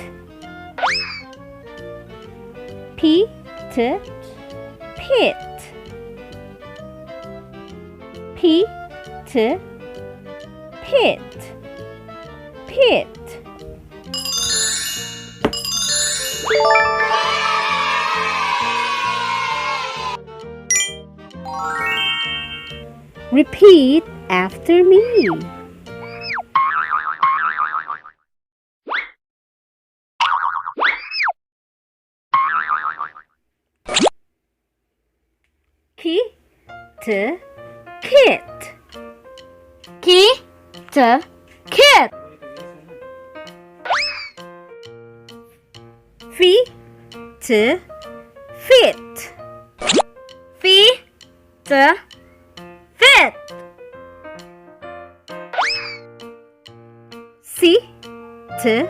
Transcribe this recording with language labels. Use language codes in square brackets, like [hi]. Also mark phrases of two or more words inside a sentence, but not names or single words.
[en] Pit, pit, pit, pit, pit. Repeat after me. Kit, kit, Kit, kit. Fit, fit, Fit, fit. sit, sit,